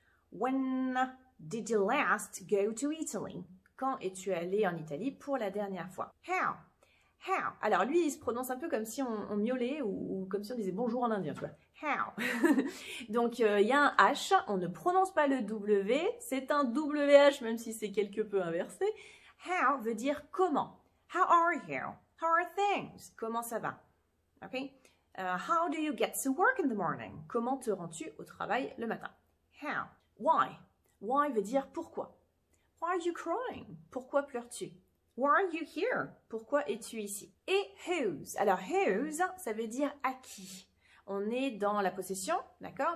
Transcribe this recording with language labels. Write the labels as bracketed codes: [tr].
[en] When did you last go to Italy? [fr] Quand es-tu allé en Italie pour la dernière fois? [en] How. How. [fr] Alors, lui, il se prononce un peu comme si on miaulait ou comme si on disait bonjour en indien, tu vois. [en] How. [fr] Donc, il y a un H, on ne prononce pas le W, c'est un WH, même si c'est quelque peu inversé. [en] How [fr] veut dire comment. [en] How are you? How are things? [fr] Comment ça va? [en] Ok? How do you get to work in the morning? [fr] Comment te rends-tu au travail le matin? [en] How. Why. Why [fr] veut dire pourquoi. [en] Why are you crying? [fr] Pourquoi pleures-tu? [en] Why are you here? [fr] Pourquoi es-tu ici? Et whose. Alors, whose, ça veut dire à qui. On est dans la possession, d'accord?